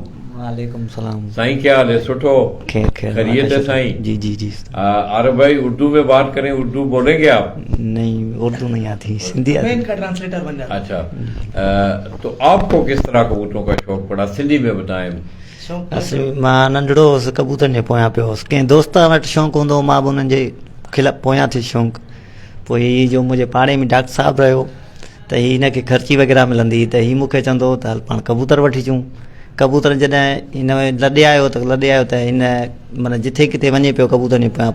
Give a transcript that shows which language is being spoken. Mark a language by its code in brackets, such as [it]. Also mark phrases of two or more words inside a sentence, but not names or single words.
[ur] وعلیکم السلام. سائیں کیا حال ہے؟ سٹھو خیریت ہے سائیں؟ جی جی جی. عارف بھائی اردو میں بات کریں, اردو بولیں گے آپ؟ نہیں اردو نہیں آتی, سندھی آتی. میں ان کا ٹرانسلیٹر بن جاتا. اچھا, تو آپ کو کس طرح کبوتروں کا شوق پڑا, سندھی میں بتائیں. [sd] मां नंढड़ो हुउसि कबूतरनि जे पोयां पियो हुउसि. कंहिं दोस्त वटि शौक़ु हूंदो, मां बि उन्हनि जे पोयां थी शौक़ु. पोइ हीअ जो मुंहिंजे पाड़े में डॉक्टर साहिबु रहियो, त हीअ हिनखे ख़र्ची वग़ैरह मिलंदी, त हीअ मूंखे चवंदो त हल पाण कबूतर वठी अचूं. कबूतर जॾहिं हिन में लॾे आयो त हिन माना जिथे किथे वञे पियो कबूतर जे पोयां.